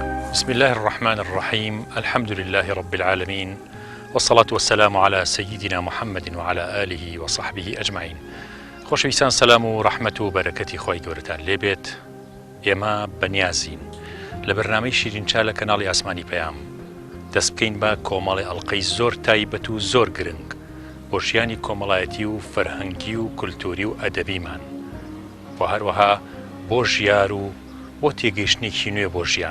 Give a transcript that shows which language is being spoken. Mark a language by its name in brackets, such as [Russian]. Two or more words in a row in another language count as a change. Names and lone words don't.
[Arabic] بسم الله الرحمن الرحيم. الحمد لله رب العالمين، والصلاة والسلام على سيدنا محمد وعلى آله وصحبه أجمعين. [Central Kurdish] خۆشەویستان، سەلام و ڕەحمەت و بەرەکەتی خۆی گەورەتان لێبێت. ئێمە بەنیازین لە بەرنامەی شیرینچا لە کەناڵی ئاسمانی پەیام دەست بکەین بە کۆمەڵی ئەڵقەی زۆر تایبەت و زۆر گرنگ بۆ ژیانی کۆمەڵایەتی و فەرهەنگی و کولتوری و ئەدەبیمان، و هەروەها بۆ ژیار و بۆ تێگەیشتنێکی نوێ بۆ ژیان.